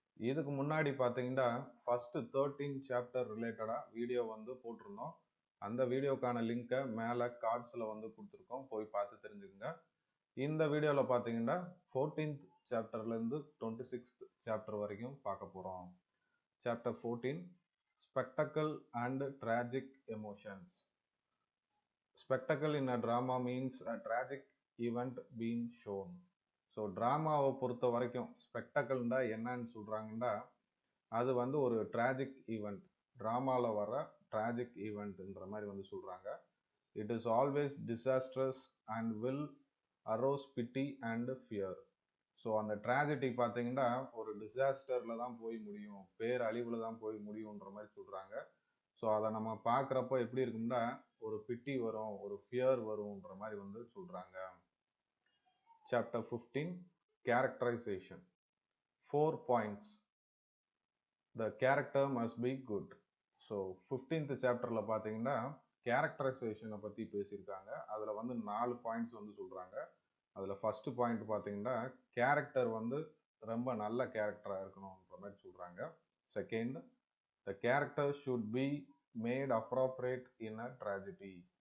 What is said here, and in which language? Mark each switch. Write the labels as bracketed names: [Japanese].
[Tamil] இதுக்கு முன்னாடி பார்த்தீங்கன்னா ஃபர்ஸ்ட் 13 சாப்டர் ரிலேட்டடாக வீடியோ போட்டிருந்தோம். அந்த வீடியோக்கான லிங்கை மேலே கார்ட்ஸில் கொடுத்துருக்கோம், போய் பார்த்து தெரிஞ்சுக்கோங்க. இந்த வீடியோவில் பார்த்தீங்கன்னா 14th சாப்டர்லேருந்து 26th சாப்டர் வரைக்கும் பார்க்க போகிறோம். [English] Chapter 14, Spectacle and Tragic Emotions. Spectacle in a drama means a tragic event being shown. [Tamil] So ட்ராமாவை பொறுத்த வரைக்கும் ஸ்பெக்டக்கல்ண்டா என்னன்னு சொல்கிறாங்கன்னா அது ஒரு ட்ராஜிக் ஈவெண்ட், ட்ராமாவில் வர ட்ராஜிக் ஈவெண்ட்ன்ற மாதிரி சொல்கிறாங்க. [English] It is always disastrous and will arouse pity and fear. [Tamil] So அந்த ட்ராஜடி பார்த்தீங்கன்னா ஒரு டிசாஸ்டரில் தான் போய் முடியும், பேரழிவில் தான் போய் முடியுன்ற மாதிரி சொல்கிறாங்க. ஸோ அதை நம்ம பார்க்குறப்போ எப்படி இருக்கும்னா ஒரு பிட்டி வரும், ஒரு ஃபியர் வரும்ன்ற மாதிரி சொல்கிறாங்க. [English] Chapter 15, characterisation. 4 points. The character must be good. [Tamil] So 15th சாப்டரில் பார்த்தீங்கன்னா கேரக்டரைசேஷனை பற்றி பேசியிருக்காங்க. அதில் 4 பாயிண்ட்ஸ் சொல்கிறாங்க. அதில் ஃபஸ்ட்டு பாயிண்ட் பார்த்தீங்கன்னா கேரக்டர் ரொம்ப நல்ல கேரக்டராக இருக்கணுன்ற மாதிரி சொல்கிறாங்க. [English] Second, the character should be made appropriate in a tragedy.